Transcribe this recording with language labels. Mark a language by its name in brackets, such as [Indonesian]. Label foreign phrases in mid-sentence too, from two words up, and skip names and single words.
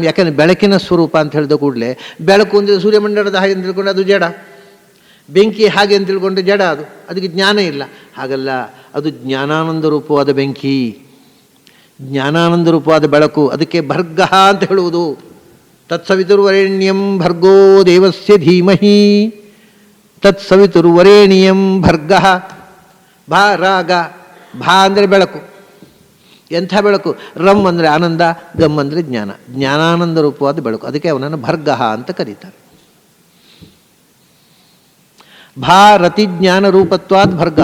[Kannada] ಯಾಕೆಂದರೆ ಬೆಳಕಿನ ಸ್ವರೂಪ ಅಂತ ಹೇಳಿದ ಕೂಡಲೇ ಬೆಳಕು ಅಂದರೆ ಸೂರ್ಯಮಂಡಲದ ಹಾಗೆ ಅಂತ ತಿಳ್ಕೊಂಡು ಅದು ಜಡ, ಬೆಂಕಿ ಹಾಗೆ ಅಂತ ತಿಳ್ಕೊಂಡ್ರೆ ಜಡ, ಅದಕ್ಕೆ ಜ್ಞಾನ ಇಲ್ಲ. ಹಾಗಲ್ಲ, ಅದು ಜ್ಞಾನಾನಂದ ರೂಪವಾದ ಬೆಂಕಿ, ಜ್ಞಾನಾನಂದ ರೂಪವಾದ ಬೆಳಕು. ಅದಕ್ಕೆ ಭರ್ಗ ಅಂತ ಹೇಳುವುದು. [Sanskrit] ತತ್ಸವಿತುರ್ವರೇಣ್ಯಂ ಭರ್ಗೋ ದೇವಸ್ಯ ಧೀಮಹಿ, ತತ್ಸವಿತುರ್ವರೇಣ್ಯಂ ಭರ್ಗ. [Kannada] ಭಾ ರಾಗ, ಭಾ ಅಂದರೆ ಬೆಳಕು. ಎಂಥ ಬೆಳಕು? ರಮ್ ಅಂದರೆ ಆನಂದ, ಗಮ್ ಅಂದರೆ ಜ್ಞಾನ, ಜ್ಞಾನಾನಂದ ರೂಪವಾದ ಬೆಳಕು. ಅದಕ್ಕೆ ಅವನನ್ನು ಭರ್ಗ ಅಂತ ಕರೀತಾರೆ. [Sanskrit] ಭಾರತಿ ಜ್ಞಾನ ರೂಪತ್ವಾದ್ ಭರ್ಗ.